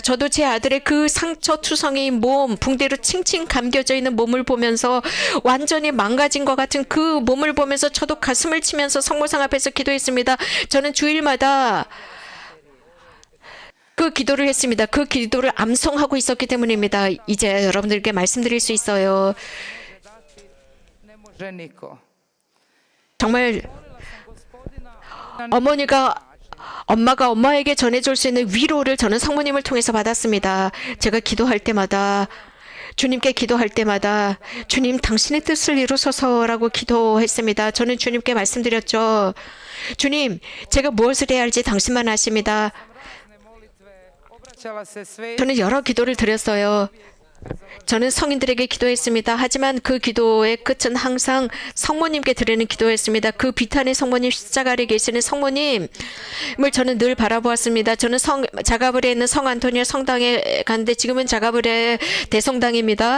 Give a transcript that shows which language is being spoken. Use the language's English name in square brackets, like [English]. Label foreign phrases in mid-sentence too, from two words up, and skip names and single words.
[Korean] 저도 제 아들의 그 상처투성이 몸, 붕대로 칭칭 감겨져 있는 몸을 보면서 완전히 망가진 것 같은 그 몸을 보면서 저도 가슴을 치면서 성모상 앞에서 기도했습니다. 저는 주일마다 그 기도를 했습니다. 그 기도를 암송하고 있었기 때문입니다. 이제 여러분들께 말씀드릴 수 있어요. [Croatian] Ne može niko. [Korean] 정말 엄마가 엄마에게 전해줄 수 있는 위로를 저는 성모님을 통해서 받았습니다. 제가 기도할 때마다, 주님께 기도할 때마다 주님 당신의 뜻을 이루소서라고 기도했습니다. 저는 주님께 말씀드렸죠. 주님, 제가 무엇을 해야 할지 당신만 아십니다. [Croatian] Obraćala se sve [Korean] 저는 여러 기도를 드렸어요. 저는 성인들에게 기도했습니다. 하지만 그 기도의 끝은 항상 성모님께 드리는 기도였습니다. 그 비탄의 성모님, 십자가 아래 계시는 성모님을 저는 늘 바라보았습니다. 저는 자가브리에 있는 성 안토니오 성당에 갔는데 지금은 자가브리에 대성당입니다.